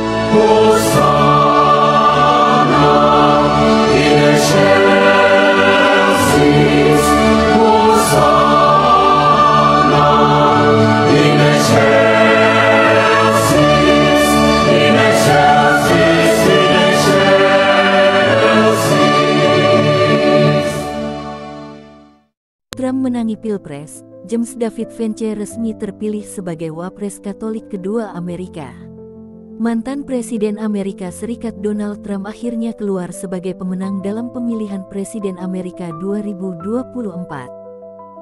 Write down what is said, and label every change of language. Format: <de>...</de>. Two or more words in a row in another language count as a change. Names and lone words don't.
<la>Hosanna in excelsis, Hosanna in excelsis, in excelsis, in excelsis.</la> <id>Trump menangi Pilpres, James David Vance resmi terpilih sebagai Wapres Katolik kedua Amerika. Mantan Presiden Amerika Serikat Donald Trump akhirnya keluar sebagai pemenang dalam pemilihan Presiden Amerika 2024.</id>